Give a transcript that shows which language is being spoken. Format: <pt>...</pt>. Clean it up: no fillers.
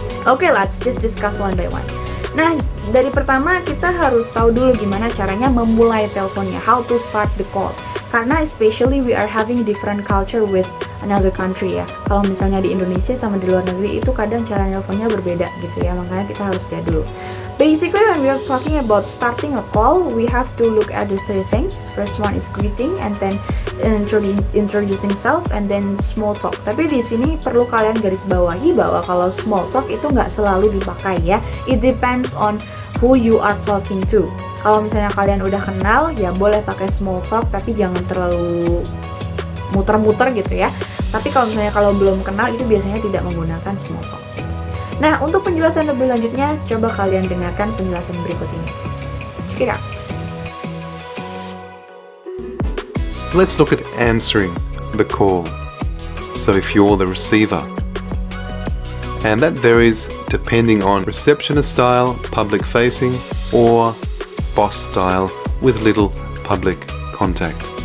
<en>Okay, let's just discuss one by one.</en> <id>Nah, dari pertama kita harus tahu dulu gimana caranya memulai teleponnya,</id> <en>how to start the call.</en> <id>Karena</id> <en>especially we are having different culture with another country ya.</en> <id>Kalau misalnya di Indonesia sama di luar negeri itu kadang cara nelponnya berbeda gitu ya, makanya kita harus lihat dulu.</id> <en>Basically, when we are talking about starting a call, we have to look at the three things. First one is greeting, and then introducing self, and then small talk.</en> <id>Tapi di sini perlu kalian garis bawahi bahwa kalau small talk itu nggak selalu dipakai ya.</id> <en>It depends on who you are talking to.</en> <id>Kalau misalnya kalian udah kenal, ya boleh pakai small talk, tapi jangan terlalu muter-muter gitu ya. Tapi kalau misalnya kalau belum kenal, itu biasanya tidak menggunakan small talk. Nah, untuk penjelasan lebih lanjutnya, coba kalian dengarkan penjelasan berikut ini.</id> <en>Check it out. Let's look at answering the call. So if you're the receiver, and that varies depending on receptionist style, public facing, or boss style with little public contact.</en>